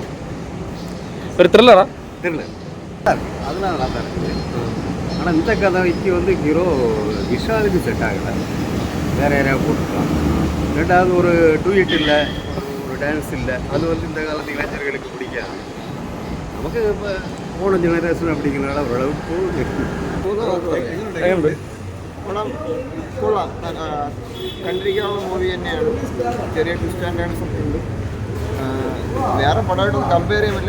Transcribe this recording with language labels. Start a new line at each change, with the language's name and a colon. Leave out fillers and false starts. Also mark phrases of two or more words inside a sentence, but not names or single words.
Tamil: ஒரு த்ரில்லரா? த்ரில்லர் அதெல்லாம் நல்லா தான் இருக்குது. ஆனால் இந்த கதைக்கு வந்து ஹீரோ விஷாலுக்கு செட் ஆகலை. வேறு யாரையாக போட்டுக்கலாம். ரெண்டாவது ஒரு டூயட் இல்லை, ஒரு டான்ஸ் இல்லை. அது வந்து இந்த காலத்து இளைஞர்களுக்கு பிடிக்காது.
Malayalam: നമുക്ക് ഇപ്പോൾ പോണ ജനറേഷൻ പിടിക്കുന്നതാണ് ഓരളவுக்கு കൊള്ളാം. കണ്ടിരിക്കാനുള്ള മൂവി തന്നെയാണ്. ചെറിയ
English: twist and turns
Malayalam: ഒക്കെ ഉണ്ട്. വേറെ പടമായിട്ടൊന്നും കമ്പയർ ചെയ്യുന്നില്ല.